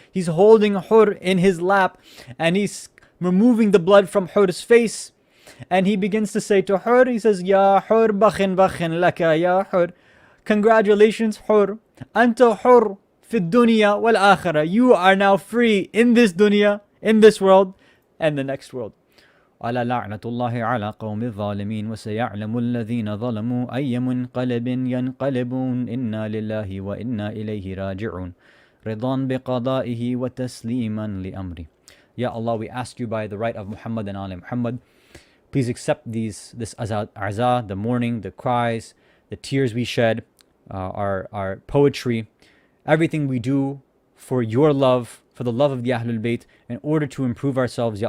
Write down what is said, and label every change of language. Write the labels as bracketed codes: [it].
[en] He's holding Hur in his lap. And he's removing the blood from Hur's face. And he begins to say to Hur, he says, [ar] Ya Hur, bakhin laka, Ya Hur. [en] Congratulations, Hur. [ar] Anta Hur fi dunya wal akhirah. [en] You are now free in this dunya, in this world, and the next world. [ar] على لعنة الله على قوم الظالمين وسيعلم الذين ظلموا أي منقلب ينقلبون إنا لله وإنا إليه راجعون رضا بقضائه وتسليما لأمره. [en] Ya Allah, we ask you by the right of Muhammad and Ali Muhammad, please accept this azah, the mourning, the cries, the tears we shed, our poetry, everything we do for your love, for the love of the Ahlul Bayt, in order to improve ourselves.